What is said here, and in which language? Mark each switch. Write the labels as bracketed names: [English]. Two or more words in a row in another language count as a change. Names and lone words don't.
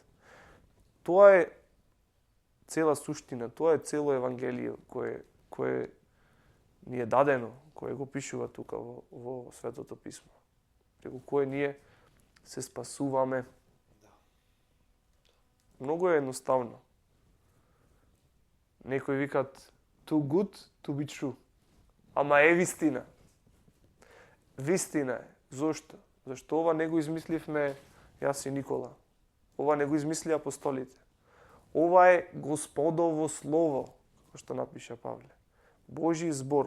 [Macedonian] Тоа е цела суштина, тоа е цело евангелие кое ни е дадено, кое го пишува тука во Светото писмо. Преку кое ние се спасуваме. Многу е едноставно. Некои викат [English] too good to be true. [Macedonian] Ама е вистина. Вистина е. Зошто? Зашто ова не го измисливме јас и Никола. Ова не го измисли апостолите. Ова е Господово слово, како што напиша Павле. Божи збор.